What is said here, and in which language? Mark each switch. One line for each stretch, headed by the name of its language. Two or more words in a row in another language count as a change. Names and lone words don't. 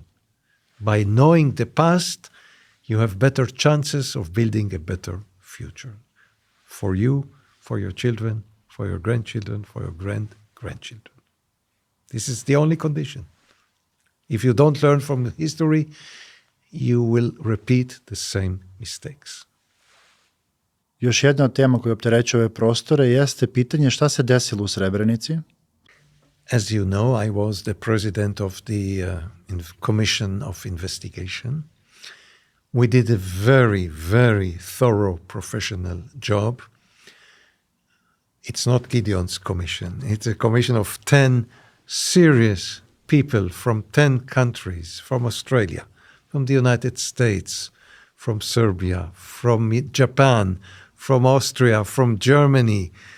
English: By knowing the past, you have better chances of building a better future. For you, for your children, for your grandchildren, for your grandchildren. This is the only condition. If you don't learn from history, you will repeat the same mistakes.
Serbian: Još jedna od tema koja opterećuje ove prostore jeste pitanje šta se desilo u Srebrenici.
English: As you know, I was the president of the Commission of Investigation. We did a very, very thorough professional job. It's not Gideon's commission. It's a commission of 10 serious people from 10 countries, from Australia, from the United States, from Serbia, from Japan, from Austria, from Germany.